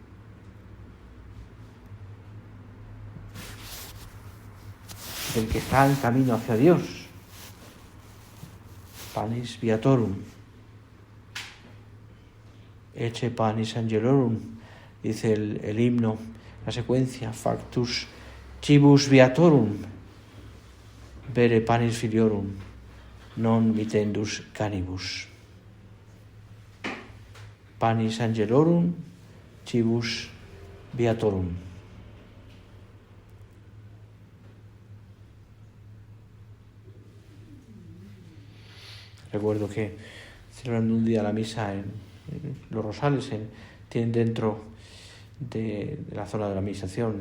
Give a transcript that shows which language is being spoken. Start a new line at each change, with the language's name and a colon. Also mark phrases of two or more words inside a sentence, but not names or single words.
Spanish: Del que está en camino hacia Dios.
Latin: Panis Viatorum. Ecce Panis Angelorum,
Spanish: dice el himno, la secuencia,
Latin: Factus Cibus Viatorum, vere Panis Filiorum, non mitendus canibus. Panis Angelorum, Cibus Viatorum.
Spanish: Recuerdo que celebrando un día la misa en los Rosales, tienen dentro de la zona de la administración